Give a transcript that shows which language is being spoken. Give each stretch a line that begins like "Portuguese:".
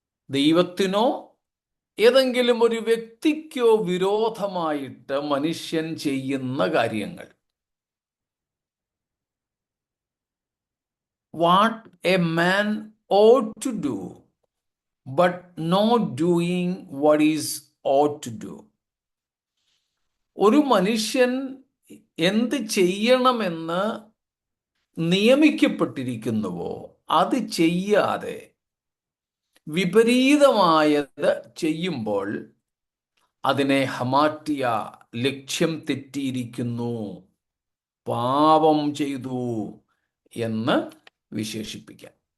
Malayalam: ദൈവത്തിനോ ഏതെങ്കിലും ഒരു വ്യക്തിക്കോ വിരോധമായിട്ട് മനുഷ്യൻ ചെയ്യുന്ന കാര്യങ്ങൾ.
English: What a man ought to do, but not doing what is ought to do.
Malayalam: ഒരു മനുഷ്യൻ എന്ത് ചെയ്യണമെന്ന് നിയമിക്കപ്പെട്ടിരിക്കുന്നുവോ അത് ചെയ്യാതെ വിപരീതമായത് ചെയ്യുമ്പോൾ അതിനെ ഹമാറ്റിയ, ലക്ഷ്യം തെറ്റിയിരിക്കുന്നു, പാപം ചെയ്തു എന്ന് വിശേഷിപ്പിക്കാം.